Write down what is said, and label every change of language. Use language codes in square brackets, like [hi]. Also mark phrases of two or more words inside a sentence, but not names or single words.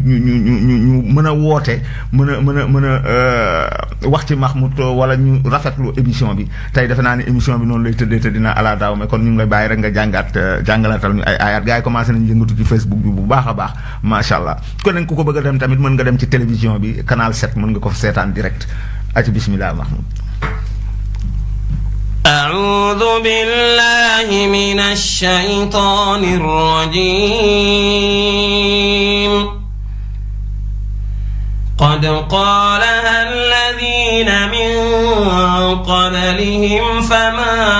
[wo] ñu mën a woote mën a wax ci Mahmoud wala ñu rafetlu émission bi tey defe naa ne émission bi noonu lay tëddee te dina ala daaw mais kon ñu ngi lay bàyyi rek nga jàngalatal ñu ay aayaat gars yi commencé nañu yëngatu ci Facebook bi bu baax a baax [ar] ما شاء الله [wo] kon nag ku ko bëgg a dem tamit mën nga dem ci télévision bi canal 7 mën nga ko seetaan direct aci bismillah Mahmoud. [ar] أعوذ بالله من الشيطان الرجيم قد قالها الذين من قبلهم فما